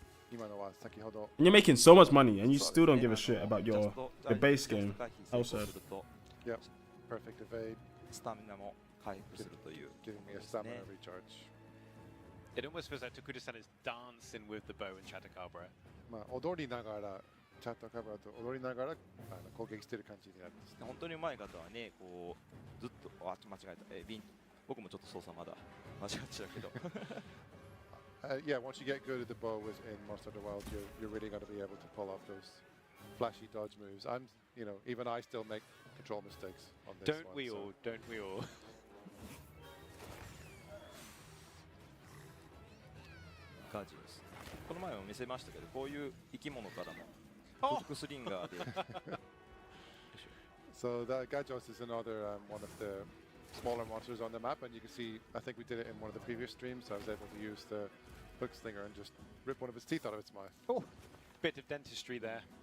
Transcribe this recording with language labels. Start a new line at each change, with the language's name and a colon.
English: And you're making so much money and you still don't give a shit about your base game. How sad. Yep. Perfect evade. Giving me a stamina recharge. It almost feels like Tokuda-san is dancing with the bow in Chatakabra.
Japanese: 踊りながらチャットカバーと踊りながら攻撃してる感じになるんですね。本当に上手い方はね、こうずっと間違えた。瓶僕もちょっと操作まだ間違っちゃうけど。
English: Yeah, once you get good at the bow in Monster Hunter Wilds, you're really going to be able to pull off those flashy dodge moves. Even I still make control mistakes on this Don't we all? Don't we all?
Japanese: ガジオス。この前も見せましたけど、こういう生き物からもフックスリンガーで。
English: So that Gajos is another one of the smaller monsters on the map, and you can see, I think we did it in one of the previous streams, so I was able to use the hook slinger and just rip one of his teeth out of its mouth. Oh, bit of dentistry there.